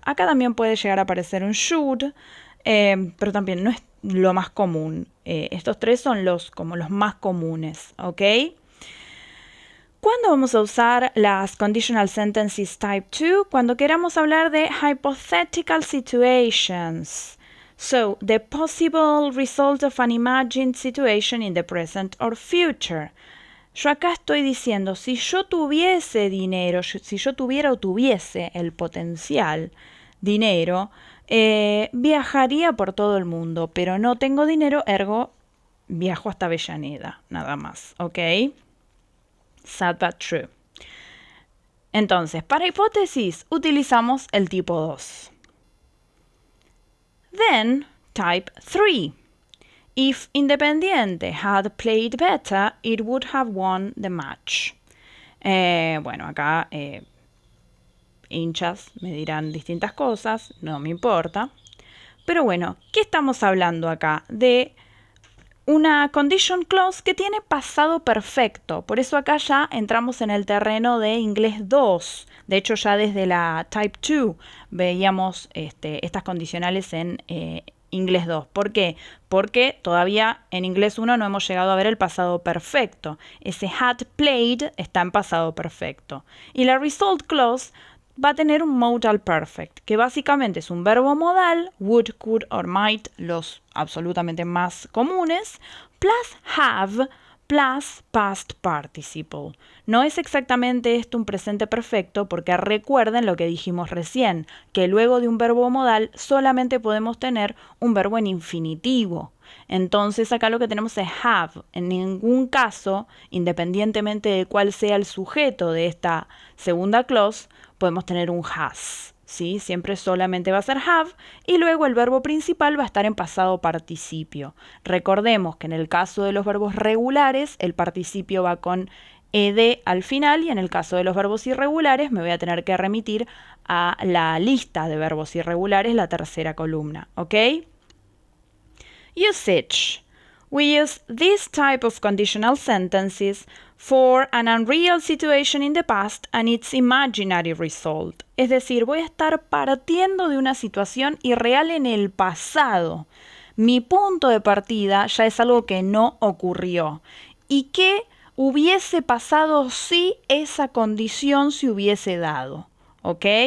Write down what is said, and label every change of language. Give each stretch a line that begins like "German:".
Spanish: Acá también puede llegar a aparecer un
English: should,
Spanish: pero también no es lo más común. Estos tres son como los más comunes, ¿ok? ¿Cuándo vamos a usar las conditional sentences type 2? Cuando queramos hablar de
English: hypothetical situations. So, the possible result of an imagined situation in the present or future.
Spanish: Yo acá estoy diciendo, si yo tuviese dinero, si yo tuviera o tuviese el potencial dinero, viajaría por todo el mundo, pero no tengo dinero, ergo viajo hasta Avellaneda, nada más, ¿ok?
English: Sad but true.
Spanish: Entonces, para hipótesis utilizamos el tipo 2.
English: Then, type 3. If Independiente had played better, it would have won the match.
Spanish: Bueno, acá hinchas me dirán distintas cosas, no me importa. Pero bueno, ¿qué estamos hablando acá? De una condition clause que tiene pasado perfecto. Por eso acá ya entramos en el terreno de inglés 2. De hecho, ya desde la type 2 veíamos estas condicionales en inglés 2. ¿Por qué? Porque todavía en inglés 1 no hemos llegado a ver el pasado perfecto. Ese had played está en pasado perfecto. Y la result clause va a tener un modal perfect, que básicamente es un verbo modal, would, could or might, los absolutamente más comunes,
English: plus have, plus past participle.
Spanish: No es exactamente esto un presente perfecto porque recuerden lo que dijimos recién, que luego de un verbo modal solamente podemos tener un verbo en infinitivo. Entonces acá lo que tenemos es have. En ningún caso, independientemente de cuál sea el sujeto de esta segunda clause, podemos tener un has, ¿sí? Siempre solamente va a ser have y luego el verbo principal va a estar en pasado participio. Recordemos que en el caso de los verbos regulares, el participio va con ed al final y en el caso de los verbos irregulares me voy a tener que remitir a la lista de verbos irregulares, la tercera columna, ¿ok?
English: Usage. We use this type of conditional sentences for an unreal situation in the past and its imaginary result.
Spanish: Es decir, voy a estar partiendo de una situación irreal en el pasado. Mi punto de partida ya es algo que no ocurrió y que hubiese pasado si esa condición se hubiese dado. ¿Ok?